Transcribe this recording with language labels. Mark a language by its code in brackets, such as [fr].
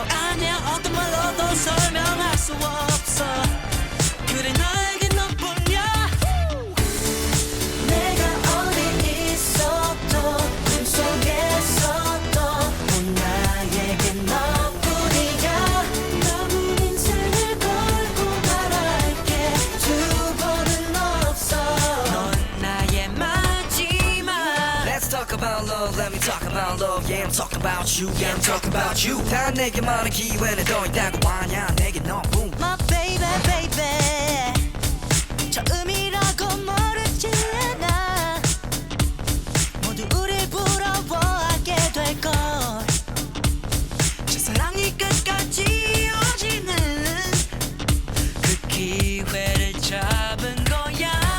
[ko] 아니야 어떤 말로도 설명할 수 없어 그래 나에게 너뿐이야 내가 어디 있어도 꿈속에서도 나에게 너뿐이야 남은 인생을 걸고 말할게 두 번은 없어 넌 나의 마지막 [en] Let's talk about love, let me talk about love Yeah, I'm talking about you, yeah, I'm talking about you [ko] 다 내게 말할 기회는 더 있다고 하냐 내게 너뿐 [en] My baby baby [ko] 처음이라고 모르지 않아 모두 우릴 부러워하게 될걸 첫사랑이 끝까지 이어지는 그 기회를 잡은 거야